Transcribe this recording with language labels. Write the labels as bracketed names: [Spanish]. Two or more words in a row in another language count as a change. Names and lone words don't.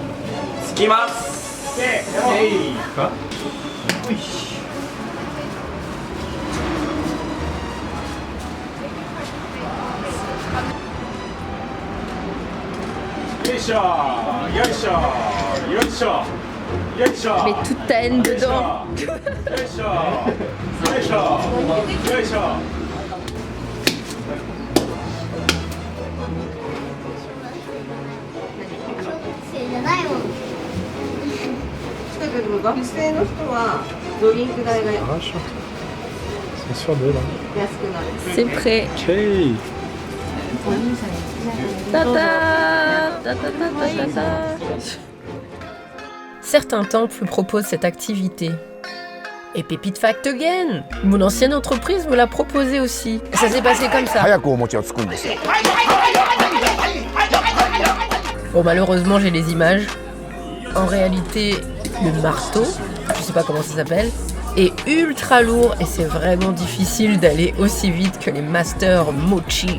[Japanese] つきますかよいしよいしょよいしょよいしょよいしょ [French] Mets toute ta haine dedans. [Japanese] よいしょよいしょよいしょじゃないもん。だけど学生の人はドリンク代が安 [French] C'est sûr de là. [Japanese] くなる。 [French] C'est prêt. Ok. Tata, tata, tata, tata. Certains temples proposent cette activité. Et Pépite Fact Again, mon ancienne entreprise me l'a proposé aussi. Et ça s'est passé comme ça. [Japanese] 早くお餅をつくんですよ。 [French] Bon, malheureusement, j'ai les images. En réalité, le marteau, je sais pas comment ça s'appelle, est ultra lourd et c'est vraiment difficile d'aller aussi vite que les masters Mochi.